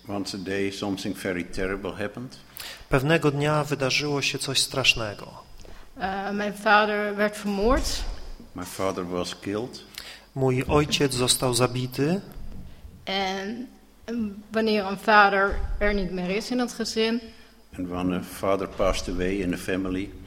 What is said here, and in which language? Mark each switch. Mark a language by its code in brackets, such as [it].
[en] Once a day something very terrible happened. [pl] Pewnego dnia wydarzyło się coś strasznego. [nl] Mijn vader werd vermoord. [en] My father was killed. [pl] Mój ojciec został zabity. [nl] En wanneer een vader er niet meer is in het gezin. [en] And when a father passed away in the family.